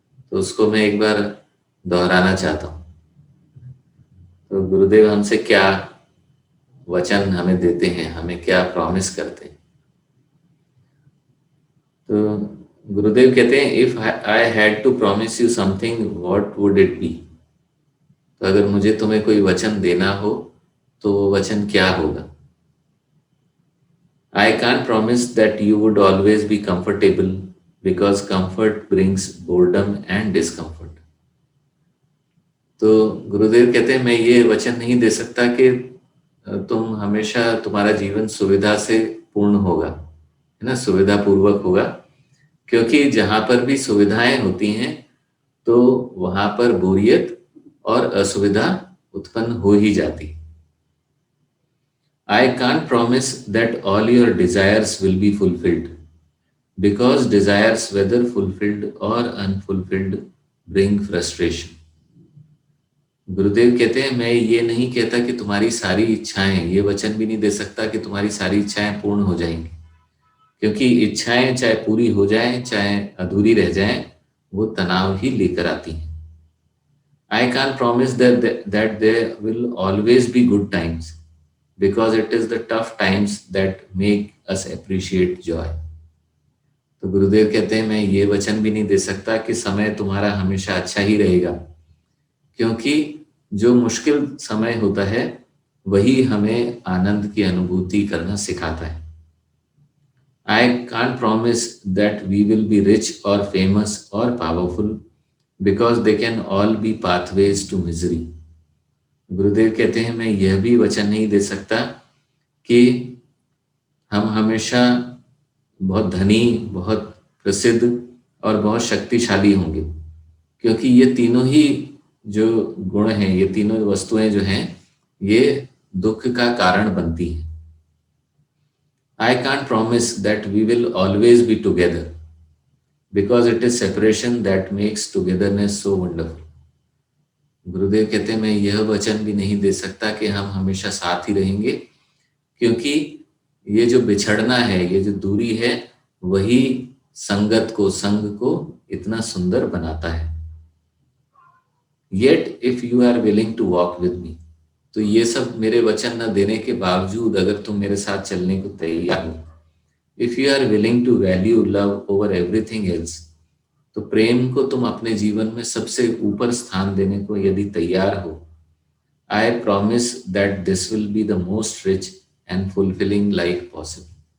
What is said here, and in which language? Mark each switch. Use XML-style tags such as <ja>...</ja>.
<hi>तो उसको मैं एक बार दोहराना चाहता हूँ। तो गुरुदेव हमसे क्या वचन हमें देते हैं, हमें क्या प्रॉमिस करते हैं। तो गुरुदेव कहते हैं,</hi> <en>If I had to promise you something, what would it be.</en> <hi>तो अगर मुझे तुम्हें कोई वचन देना हो, तो वो वचन क्या होगा?</hi> <en>I can't promise that you would always be comfortable, because comfort brings boredom and discomfort.</en> <hi>तो गुरुदेव कहते हैं, मैं ये वचन नहीं दे सकता कि तुम हमेशा, तुम्हारा जीवन सुविधा से पूर्ण होगा, है ना, सुविधा पूर्वक होगा। क्योंकि जहां पर भी सुविधाएं होती हैं, तो वहां पर बोरियत और असुविधा उत्पन्न हो ही जाती।</hi> <en>I can't promise that all your desires will be fulfilled, because desires, whether fulfilled or unfulfilled, bring frustration.</en> <hi>गुरुदेव कहते हैं, मैं ये नहीं कहता कि तुम्हारी सारी इच्छाएं, ये वचन भी नहीं दे सकता कि तुम्हारी सारी इच्छाएं पूर्ण हो जाएंगी। क्योंकि इच्छाएं चाहे पूरी हो जाएं, चाहे अधूरी रह जाएं, वो तनाव ही लेकर आती हैं।</hi> <en>I can promise that there will always be good times, because it is the tough times that make us appreciate joy.</en> <hi>तो गुरुदेव कहते हैं, मैं ये वचन भी नहीं दे सकता कि समय तुम्हारा हमेशा अच्छा ही रहेगा। क्योंकि जो मुश्किल समय होता है, वही हमें आनंद की अनुभूति करना सिखाता है।</hi> <en>I can't promise that we will be rich or famous or powerful, because they can all be pathways to misery.</en> <hi>गुरुदेव कहते हैं, मैं यह भी वचन नहीं दे सकता कि हम हमेशा बहुत धनी, बहुत प्रसिद्ध और बहुत शक्तिशाली होंगे। क्योंकि ये तीनों ही जो गुण हैं, ये तीनों वस्तुएं जो हैं, ये दुख का कारण बनती हैं।</hi> <en>I can't promise that we will always be together, because it is separation that makes togetherness so wonderful.</en> <hi>गुरुदेव कहते हैं, मैं यह वचन भी नहीं दे सकता कि हम हमेशा साथ ही रहेंगे। क्योंकि ये जो बिछड़ना है, ये जो दूरी है, वही संगत को, संग को इतना सुंदर बनाता है।</hi> <en>Yet if you are willing to walk with me.</en> <hi>तो ये सब मेरे वचन न देने के बावजूद, अगर तुम मेरे साथ चलने को तैयार हो,</hi> <en>if you are willing to value love over everything else,</en> <hi>तो प्रेम को तुम अपने जीवन में सबसे ऊपर स्थान देने को यदि तैयार हो,</hi> <en>I promise that this will be the most rich and fulfilling life possible.</en>